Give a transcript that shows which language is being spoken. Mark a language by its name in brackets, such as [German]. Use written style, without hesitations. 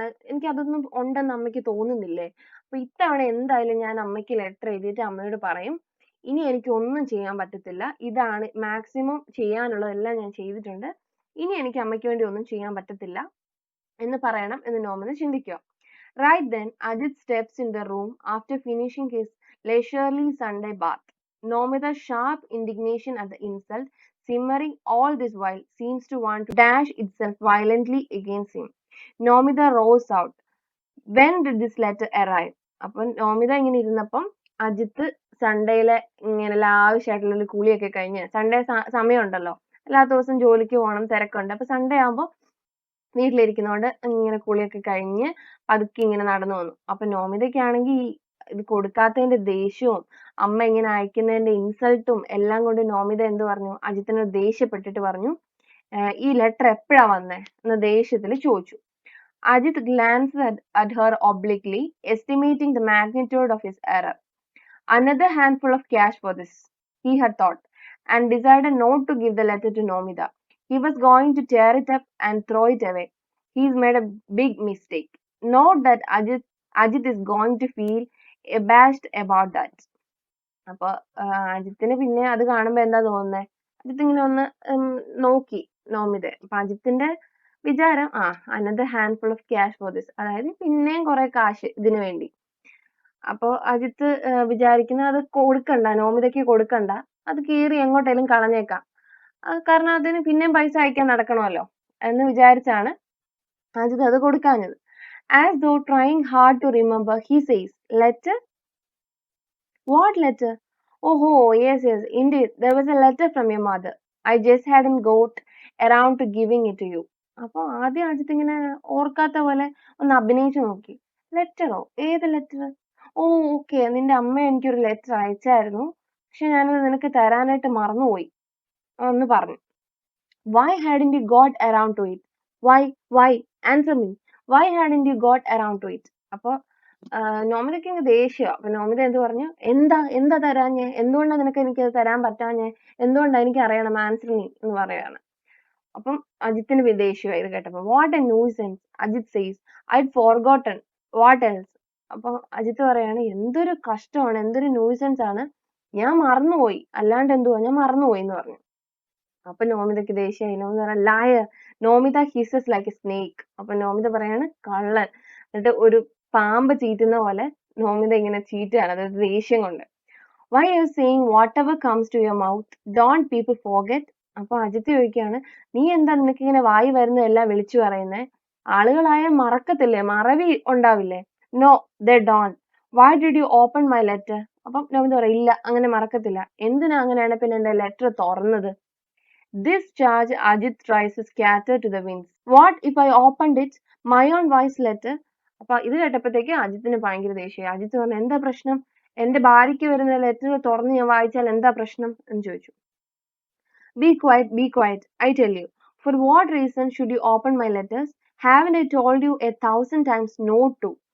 [Malayalam] എനിക്കതൊന്നും ഉണ്ടെന്ന് അമ്മയ്ക്ക് തോന്നുന്നില്ലേ? അപ്പൊ ഇത്തവണ എന്തായാലും ഞാൻ അമ്മയ്ക്ക് ലെറ്റർ എഴുതിയിട്ട് അമ്മയോട് പറയും, ഇനി എനിക്ക് ഒന്നും ചെയ്യാൻ പറ്റത്തില്ല, ഇതാണ് മാക്സിമം ചെയ്യാനുള്ളതെല്ലാം ഞാൻ ചെയ്തിട്ടുണ്ട്, ഇനി എനിക്ക് അമ്മയ്ക്ക് വേണ്ടി ഒന്നും ചെയ്യാൻ പറ്റത്തില്ല എന്ന് പറയണം എന്ന് നോമിത ചിന്തിക്കുക. [English] Right then, Ajit steps in the room after finishing his leisurely Sunday bath. Nomida's sharp indignation at the insult, simmering all this while, seems to want to dash itself violently against him. Nomida rose out. When did this letter arrive? [Malayalam] അപ്പം നോമിത ഇങ്ങനെ ഇരുന്നപ്പം അജിത്ത് സൺഡേയിലെ ഇങ്ങനെ ലാവിഷായിട്ടുള്ള കുളിയൊക്കെ കഴിഞ്ഞ് Sunday സമയമുണ്ടല്ലോ, എല്ലാ ദിവസവും ജോലിക്ക് പോകണം, തിരക്കുണ്ട്. അപ്പൊ സൺഡേ ആകുമ്പോൾ വീട്ടിലിരിക്കുന്നതുകൊണ്ട് ഇങ്ങനെ കുളിയൊക്കെ കഴിഞ്ഞ് പതുക്കെ ഇങ്ങനെ നടന്നു വന്നു. അപ്പൊ നോമിതയ്ക്കാണെങ്കിൽ ഇത് കൊടുക്കാത്തതിന്റെ ദേഷ്യവും അമ്മ ഇങ്ങനെ അയക്കുന്നതിന്റെ ഇൻസൾട്ടും എല്ലാം കൊണ്ട് നോമിത എന്ത് പറഞ്ഞു, അജിത്തിനോട് ദേഷ്യപ്പെട്ടിട്ട് പറഞ്ഞു, ഈ ലെറ്റർ എപ്പോഴാ വന്നേ എന്ന് ദേഷ്യത്തിൽ ചോദിച്ചു. [English] Ajit glanced at her obliquely, estimating the magnitude of his error. Another handful of cash for this, he had thought, and decided not to give the letter to Nomida. He was going to tear it up and throw it away. He's made a big mistake. Note that Ajit is going to feel abashed about that. [Malayalam] അപ്പൊ അജിത്തിന് പിന്നെ അത് കാണുമ്പോ എന്താ തോന്നുന്നേ, അജിത്ത് ഇങ്ങനെ ഒന്ന് നോക്കി നോമിതെ. അപ്പൊ അജിത്തിന്റെ വിചാരം [English] another handful of cash for this, [Malayalam] അതായത് പിന്നെയും കുറെ കാശ് ഇതിനു വേണ്ടി. അപ്പൊ അജിത്ത് വിചാരിക്കുന്ന അത് കൊടുക്കണ്ട, നോമിതയ്ക്ക് കൊടുക്കണ്ട, അത് കീറി എങ്ങോട്ടേലും കളഞ്ഞേക്കാം, കാരണം അതിന് പിന്നെയും പൈസ അയക്കാൻ നടക്കണമല്ലോ എന്ന് വിചാരിച്ചാണ് അജിത്ത് അത് കൊടുക്കാഞ്ഞത്. [English] As though trying hard to remember, he says, letter? What letter? Oh, yes, indeed. There was a letter from your mother. I just hadn't got around to giving it to you. [Malayalam] അപ്പൊ ആദ്യം അജിത്ത് ഇങ്ങനെ ഓർക്കാത്ത പോലെ ഒന്ന് അഭിനയിച്ചു നോക്കി. ലെറ്ററോ? ഏത് letter? ഓ okay, നിന്റെ അമ്മ എനിക്കൊരു ലെറ്റർ അയച്ചായിരുന്നു, പക്ഷെ ഞാനത് നിനക്ക് തരാനായിട്ട് മറന്നുപോയി എന്ന് പറഞ്ഞു. [English] Why hadn't you got around to it? Why? Answer me. Why hadn't you got around to it? [Malayalam] അപ്പൊ നോമിതയ്ക്ക് ഇങ്ങ് ദേഷ്യം. അപ്പൊ നോമിത എന്ത് പറഞ്ഞു, എന്താ തരാഞ്ഞേ, എന്തുകൊണ്ടാ നിനക്ക് എനിക്കത് തരാൻ പറ്റാഞ്ഞേ, എന്തുകൊണ്ടാ എനിക്ക് അറിയണം, ആൻസർ നീ എന്ന് പറയാണ്. അപ്പം അജിത്തിന് ദേഷ്യമായി ഇത് കേട്ടപ്പോ. [English] What a nuisance, Ajith says, I forgotten, what else. [Malayalam] അപ്പൊ അജിത്ത് പറയാണ്, എന്തൊരു കഷ്ടമാണ്, എന്തൊരു ന്യൂസൻസ് ആണ്, ഞാൻ മറന്നുപോയി, അല്ലാണ്ട് എന്തുവാ, ഞാൻ മറന്നുപോയി എന്ന് പറഞ്ഞു. അപ്പൊ നോമിതയ്ക്ക് ദേഷ്യമായി. നോമിത പറയാം, [English] Liar. Nomita hisses like a snake. [Malayalam] അപ്പൊ നോമിത പറയാണ്, കള്ളൻ. എന്നിട്ട് ഒരു പാമ്പ് ചീറ്റുന്ന പോലെ നോമിത ഇങ്ങനെ ചീറ്റുകയാണ്, അതായത് ദേഷ്യം കൊണ്ട്. [English] Why you saying whatever comes to your mouth, don't people forget. [Malayalam] അപ്പൊ അജിത്ത് ചോദിക്കുകയാണ്, നീ എന്താ നിനക്ക് ഇങ്ങനെ വായി വരുന്നതെല്ലാം വിളിച്ചു പറയുന്നേ, ആളുകളായാൽ മറക്കത്തില്ലേ, മറവി ഉണ്ടാവില്ലേ? [English] No, they don't. Why did you open my letter? [Malayalam] അപ്പം നോമിത പറയും, ഇല്ല, അങ്ങനെ മറക്കത്തില്ല. എന്തിനാ അങ്ങനെയാണ് പിന്നെ എന്റെ ലെറ്റർ തുറന്നത്? [English] This charge Ajit tries to scatter to the winds. What if I opened it, my own wife's letter? [Malayalam] അപ്പൊ ഇത് കേട്ടപ്പോഴത്തേക്ക് അജിത്തിന് ഭയങ്കര ദേഷ്യമായി. അജിത്ത് പറഞ്ഞു, എന്താ പ്രശ്നം, എന്റെ ഭാര്യയ്ക്ക് വരുന്ന ലെറ്റർ തുറന്ന് ഞാൻ വായിച്ചാൽ എന്താ പ്രശ്നം എന്ന് ചോദിച്ചു. [English] Be quiet, I tell you. For what reason should you open my letters? Haven't I told you 1,000 times no to?